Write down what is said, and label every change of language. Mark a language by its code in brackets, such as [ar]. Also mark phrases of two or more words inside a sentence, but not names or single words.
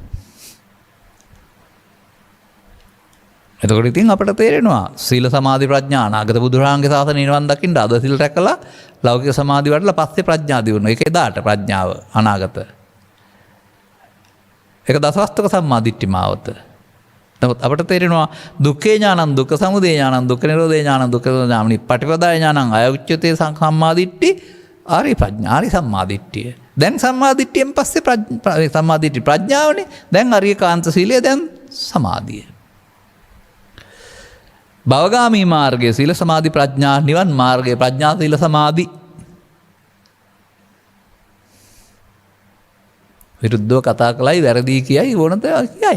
[si] එතකොට ඉතින් අපට තේරෙනවා සීල සමාධි ප්‍රඥා අනාගත බුදුරජාණන්ගේ ශාසනය නිවන් දකින්න අද සිල් රැකලා ලෞකික සමාධි වඩලා පස්සේ ප්‍රඥා දිනුන. ඒක එදාට ප්‍රඥාව අනාගත. ඒක දසවස්තක සම්මාදිට්ඨි මාවත. නමුත් අපට තේරෙනවා [pi] දුක්ඛේ ඥානං දුක්ඛ සමුදය ඥානං දුක්ඛ නිරෝධේ ඥානං දුක්ඛ ඥානං පටිපදාය ඥානං අයුච්‍යතේ සම්මාදිට්ඨි [si] ආරි ප්‍රඥා ආරි සම්මාදිට්ඨිය. දැන් සම්මාදිට්ඨියෙන් පස්සේ සම්මාදිට්ඨි ප්‍රඥාවනේ. දැන් අරියකාන්ත සීලය දැන් සමාධිය. භවගාමී මාර්ගයේ සීල සමාධි ප්‍රඥා, නිවන් මාර්ගයේ ප්‍රඥා සීල සමාධි. විරුද්ධව කතා කළයි වැරදි කියයි ඕනත කියයි.